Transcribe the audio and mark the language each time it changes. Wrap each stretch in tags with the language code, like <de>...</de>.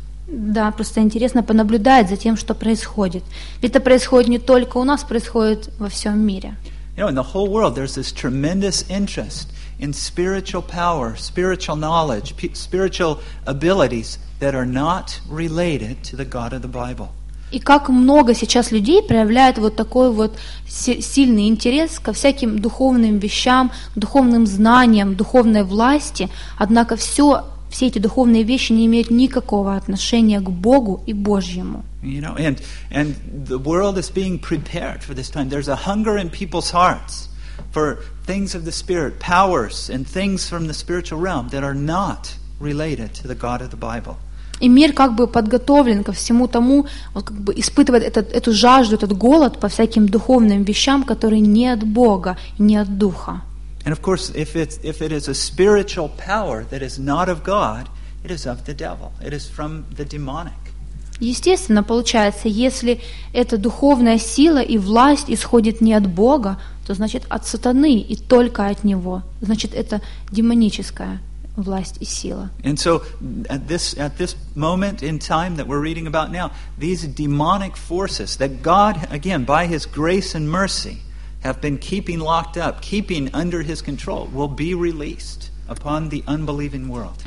<ru>Да, просто интересно понаблюдать за тем, что происходит. Ведь это происходит не только у нас, происходит во всем мире.</ru> <en>You know, in the whole world there's this tremendous interest in spiritual power, spiritual knowledge, spiritual abilities that are not related to the God of the Bible.</en> <ru>И как много сейчас людей проявляет вот такой вот сильный интерес ко всяким духовным вещам, духовным знаниям, духовной власти, однако все эти духовные вещи не имеют никакого отношения к Богу и Божьему.</ru> <en>You know, and the world is being prepared for this time. There's a hunger in people's hearts for things of the Spirit, powers and things from the spiritual realm that are not related to the God of the Bible.</en> <ru>И мир как бы подготовлен ко всему тому, вот как бы испытывает эту жажду, этот голод по всяким духовным вещам, которые не от Бога, не от Духа.</ru> <en>And of course, if it is a spiritual power that is not of God, it is of the devil. It is from the demonic.</en> <ru>Естественно, получается, если эта духовная сила и власть исходит не от Бога, то значит от сатаны и только от него. Значит, это демоническая власть и сила.</ru> <en>And so at this moment in time that we're reading about now, these demonic forces that God, again, by his grace and mercy, have been keeping locked up, keeping under his control, will be released upon the unbelieving world.</en>